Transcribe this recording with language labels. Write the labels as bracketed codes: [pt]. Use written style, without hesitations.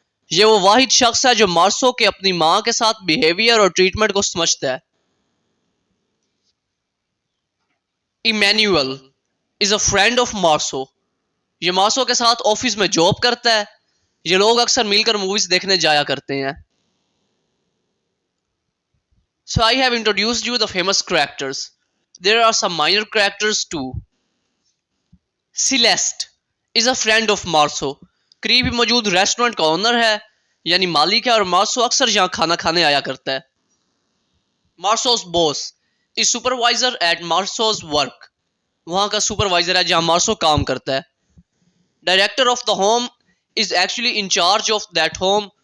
[hi] ये वो वाहिद शख्स है जो मार्सो के अपनी मां के साथ बिहेवियर और ट्रीटमेंट को समझता है. [en] Emmanuel is a friend of Marceau. [hi] ये मार्सो के साथ ऑफिस में जॉब करता है. ये लोग अक्सर मिलकर मूवीज देखने जाया करते हैं. [en] So I have introduced you the famous characters. There are some minor characters too. Celeste is a friend of Marso. [hi] करीब ही मौजूद रेस्टोरेंट का ओनर है यानी मालिक है और मार्सो अक्सर यहाँ खाना खाने आया करता है. [en] Marceau's boss is supervisor at Marceau's work. [hi] वहाँ का सुपरवाइजर है जहाँ मार्सो काम करता है. [en] Director of the home is actually incharge of that home.